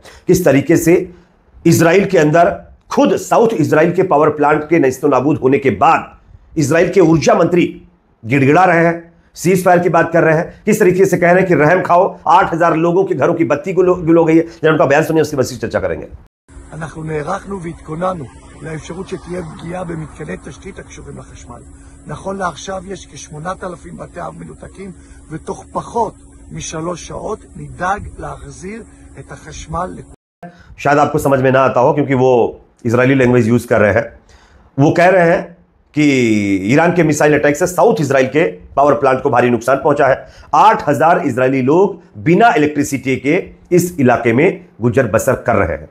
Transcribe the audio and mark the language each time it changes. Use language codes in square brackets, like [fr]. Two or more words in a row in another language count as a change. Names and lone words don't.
[hi] किस तरीके से इजराइल के अंदर खुद साउथ इजराइल के [en] power plant [hi] के नेस्तो नाबूद होने के बाद इजराइल के ऊर्जा मंत्री गिड़गिड़ा रहे हैं, [en] cease fire [hi] की बात कर रहे हैं, किस तरीके से कह रहे हैं कि रहम खाओ, 8,000 लोगों के घरों की बत्ती गुल हो गई है। जब उनका बयान सुनिए उसकी बस चर्चा करेंगे। [he] אנחנו נערכנו והתכוננו לאפשרות שתהיה פגיעה במתקני תשתית הקשורים לחשמל. נכון לעכשיו יש כ-8,000 בתי אב מנותקים ותוך פחות מ3 שעות נדאג להחזיר את החשמל. [hi] शायद आपको समझ में ना आता हो क्योंकि वो इजरायली [en] language use [hi] कर रहे हैं। वो कह रहे हैं कि ईरान के [en] missile attack [hi] से साउथ इजराइल के [en] power plant [hi] को भारी नुकसान पहुंचा है। 8,000 इजरायली लोग बिना इलेक्ट्रिसिटी के इस इलाके में गुजर बसर कर रहे हैं।